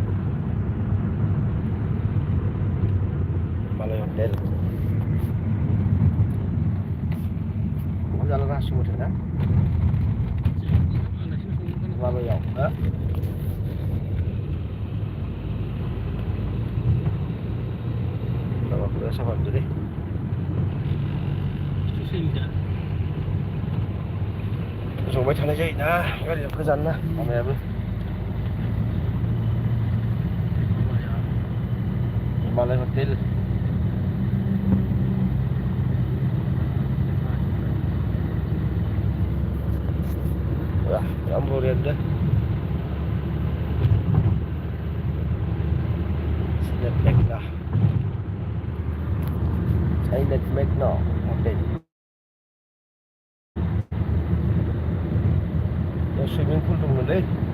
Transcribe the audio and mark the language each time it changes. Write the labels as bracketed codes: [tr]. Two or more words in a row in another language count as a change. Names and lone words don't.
[id] Balai Hotel mau jalan langsung udah kan Balai ya kalau udah sama dulu deh [brx] संबाय थानाय जायोना गारिया गोजान ना लामायाबो [id] Balai Hotel wah Amburian dah Sinet Magna Sinet Magna Hotel [en] swimming pool [id] dong deh.